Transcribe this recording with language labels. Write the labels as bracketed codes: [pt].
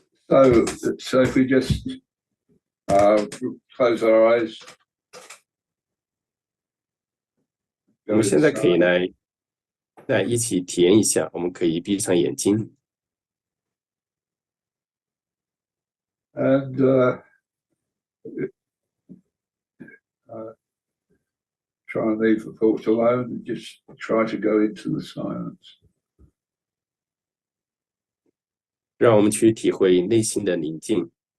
[en] So if we just close our eyes. [zh] 我们现在可以来一起体验一下，我们可以闭上眼睛。 [en] And try and leave the thoughts alone and just try to go into the silence. [zh] 让我们去体会内心的宁静。